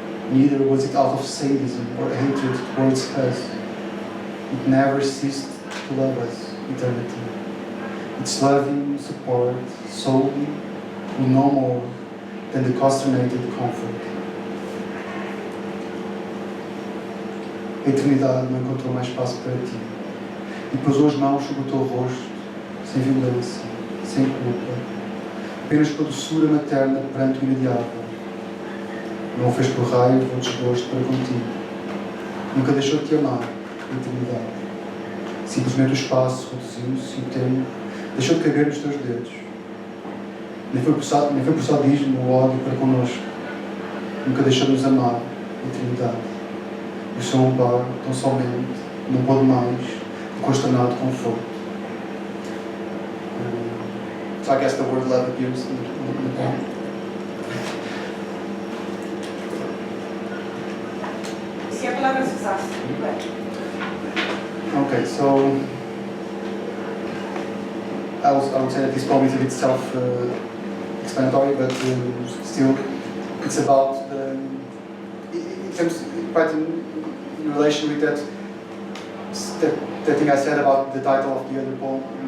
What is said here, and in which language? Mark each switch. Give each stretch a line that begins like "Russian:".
English: Neither was it out of sadism or hatred towards us. It never ceased to love us, eternity. Its loving support solely will no more than the consternated comfort.
Portuguese: A eternidade não encontrou mais espaço para ti e pousou as mãos sobre o teu rosto, sem violência, sem culpa, apenas com a doçura materna perante o inadiável. Não o fez por raiva ou desgosto para contigo. Nunca deixou de te amar, a eternidade. Simplesmente o espaço reduziu-se e o tempo deixou de caber nos teus dedos. Nem foi por sadismo ou ódio para connosco. Nunca deixou de nos amar, a eternidade. O seu amparo, tão somente, não pôde mais, o consternado conforto.
English: So I guess the word love appears in the poem.
Portuguese: Se a palavra se usasse,
English: Okay, so I would say that this poem is a bit self-explanatory, but still, it's about it comes quite in relation with that thing I said about the title of the other poem.